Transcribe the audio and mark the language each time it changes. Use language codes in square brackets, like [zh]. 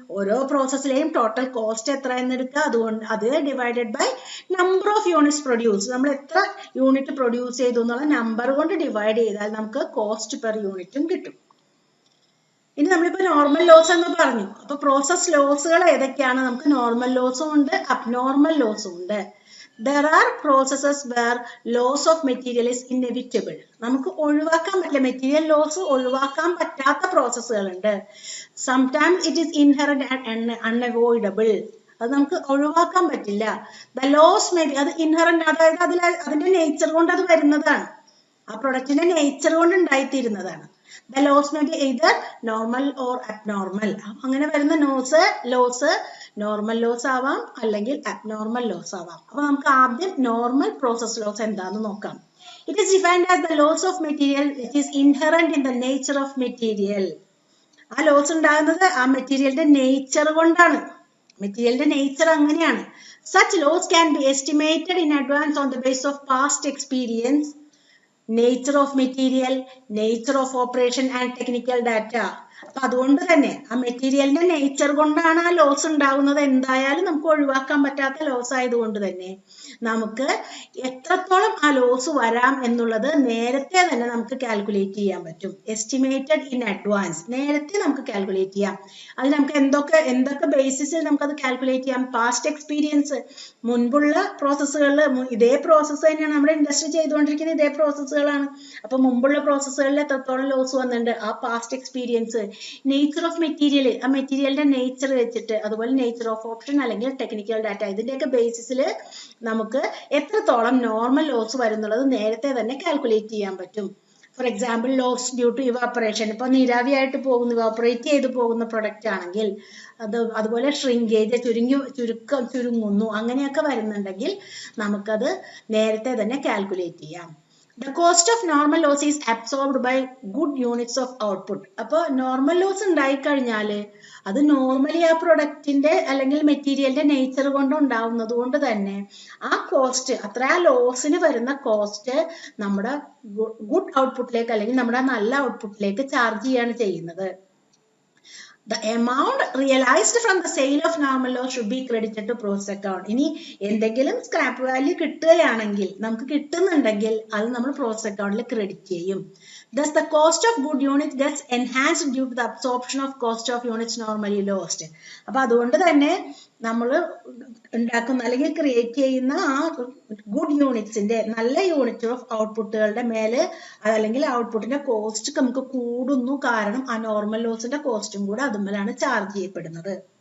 [ml] ഓരോ പ്രോസസ്സിലെയും total cost എത്ര എന്നെടുക്കുക, അത് [en] Divided by number of units produce. [ml] നമ്മൾ എത്ര യൂണിറ്റ് പ്രൊഡ്യൂസ് ചെയ്തു എന്നുള്ള നമ്പർ കൊണ്ട് ഡിവൈഡ് ചെയ്താൽ നമുക്ക് കോസ്റ്റ് പെർ യൂണിറ്റും കിട്ടും. ഇനി നമ്മളിപ്പോ നോർമൽ ലോസ് എന്ന് പറഞ്ഞു. അപ്പൊ പ്രോസസ് ലോസുകൾ ഏതൊക്കെയാണ്? നമുക്ക് നോർമൽ ലോസും ഉണ്ട്, അബ്നോർമൽ ലോസും ഉണ്ട്. [en] There are processes where loss of material is inevitable. [ml] നമുക്ക് ഒഴിവാക്കാൻ പറ്റില്ല, മെറ്റീരിയൽ ലോസ് ഒഴിവാക്കാൻ പറ്റാത്ത പ്രോസസ്സുകളുണ്ട്. [en] Sometimes it is inherent and unavoidable. [ml] അത് നമുക്ക് ഒഴിവാക്കാൻ പറ്റില്ല. [en] The loss may be, [ml] അത് ഇൻഹറന്റ്, അതായത് അതിന്റെ നേച്ചർ കൊണ്ട് അത് വരുന്നതാണ്, ആ പ്രൊഡക്റ്റിന്റെ നേച്ചർ കൊണ്ട് ഉണ്ടായിത്തീരുന്നതാണ്. [en] The loss may be either normal or abnormal. [ml] അങ്ങനെ വരുന്ന ലോസ് നോർമൽ ലോസ് ആവാം അല്ലെങ്കിൽ അബ്നോർമൽ ലോസ് ആവാം. അപ്പൊ നമുക്ക് ആദ്യം നോർമൽ പ്രോസസ് ലോസ് എന്താണെന്ന് നോക്കാം. [en] it is defined as the loss of material [ml] which is inherent in the nature of material. ആ ലോസ് ഉണ്ടാകുന്നത് ആ മെറ്റീരിയലിന്റെ നേച്ചർ കൊണ്ടാണ്. മെറ്റീരിയലിന്റെ നേച്ചർ അങ്ങനെയാണ്. [en] Such loss can be estimated in advance on the basis of past experience, nature of material, nature of operation and technical data. [ml] അപ്പൊ അതുകൊണ്ട് തന്നെ ആ മെറ്റീരിയലിന്റെ നേച്ചർ കൊണ്ടാണ് ആ ലോസ് ഉണ്ടാകുന്നത്. എന്തായാലും നമുക്ക് ഒഴിവാക്കാൻ പറ്റാത്ത ലോസ് ആയതുകൊണ്ട് തന്നെ നമുക്ക് എത്രത്തോളം ആ ലോസ് വരാം എന്നുള്ളത് നേരത്തെ തന്നെ നമുക്ക് കാൽക്കുലേറ്റ് ചെയ്യാൻ പറ്റും. [en] estimated in advance, [ml] നേരത്തെ നമുക്ക് കാൽക്കുലേറ്റ് ചെയ്യാം. അത് നമുക്ക് എന്തൊക്കെ ബേസിസിൽ നമുക്കത് കാൽക്കുലേറ്റ് ചെയ്യാം? പാസ്റ്റ് എക്സ്പീരിയൻസ്, മുൻപുള്ള പ്രോസസ്സുകളിൽ ഇതേ പ്രോസസ്സ് തന്നെയാണ് നമ്മുടെ ഇൻഡസ്ട്രി ചെയ്തുകൊണ്ടിരിക്കുന്ന ഇതേ പ്രോസസ്സുകളാണ്. അപ്പൊ മുമ്പുള്ള പ്രോസസ്സുകളിൽ എത്രത്തോളം ലോസ് വന്നിട്ടുണ്ട്, ആ past experience. Nature of material, ആ മെറ്റീരിയലിന്റെ നേച്ചർ വെച്ചിട്ട്, അതുപോലെ നേച്ചർ ഓഫ് ഓപ്ഷൻ അല്ലെങ്കിൽ ടെക്നിക്കൽ ഡാറ്റ, ഇതിന്റെയൊക്കെ ബേസിസിൽ നമുക്ക് എത്രത്തോളം നോർമൽ ലോസ് വരുന്നുള്ളത് നേരത്തെ തന്നെ കാൽക്കുലേറ്റ് ചെയ്യാൻ പറ്റും. [en] for example, loss due to evaporation, [ml] ഇപ്പൊ നീരാവിയായിട്ട് പോകുന്ന, ഇവാപ്പറേറ്റ് ചെയ്ത് പോകുന്ന പ്രൊഡക്റ്റ് ആണെങ്കിൽ അതുപോലെ ഷ്രിങ്കേജ്, ചുരുങ്ങുന്നു, അങ്ങനെയൊക്കെ വരുന്നുണ്ടെങ്കിൽ നമുക്കത് നേരത്തെ തന്നെ കാൽക്കുലേറ്റ് ചെയ്യാം. [en] The cost of normal loss is absorbed by good units of output. [ml] അപ്പോൾ നോർമൽ ലോസ് ഉണ്ടായിക്കഴിഞ്ഞാൽ അത് നോർമലി ആ പ്രൊഡക്റ്റിന്റെ അല്ലെങ്കിൽ മെറ്റീരിയലിന്റെ നേച്ചർ കൊണ്ട് ഉണ്ടാവുന്നത് കൊണ്ട് തന്നെ ആ കോസ്റ്റ്, ആ ലോസിന് വരുന്ന കോസ്റ്റ് നമ്മുടെ ഗുഡ് ഔട്ട്പുട്ടിലേക്ക് അല്ലെങ്കിൽ നമ്മുടെ നല്ല ഔട്ട്പുട്ടിലേക്ക് ചാർജ് ചെയ്യാണ് ചെയ്യുന്നത്. [en] The amount realized from the sale of normal loss should be credited to process account. [ml] ഇനി എന്തെങ്കിലും സ്ക്രാപ്പ് വാല്യൂ കിട്ടുകയാണെങ്കിൽ, നമുക്ക് കിട്ടുന്നുണ്ടെങ്കിൽ അത് നമ്മൾ പ്രോസസ് അക്കൗണ്ടിൽ ക്രെഡിറ്റ് ചെയ്യും. [en] Thus the cost of good units gets enhanced due to the absorption of cost of units normally lost. [ml] അപ്പൊ അതുകൊണ്ട് തന്നെ നമ്മൾ ഉണ്ടാക്കുന്ന അല്ലെങ്കിൽ ക്രിയേറ്റ് ചെയ്യുന്ന ആ ഗുഡ് യൂണിറ്റ്സിന്റെ, നല്ല യൂണിറ്റ് ഓഫ് ഔട്ട്പുട്ടുകളുടെ മേലെ അതല്ലെങ്കിൽ ഔട്ട്പുട്ടിന്റെ കോസ്റ്റ് നമുക്ക് കൂടുന്നു. കാരണം ആ നോർമൽ ലോസിന്റെ കോസ്റ്റും കൂടെ അതുമല്ലാണ് ചാർജ് ചെയ്യപ്പെടുന്നത്.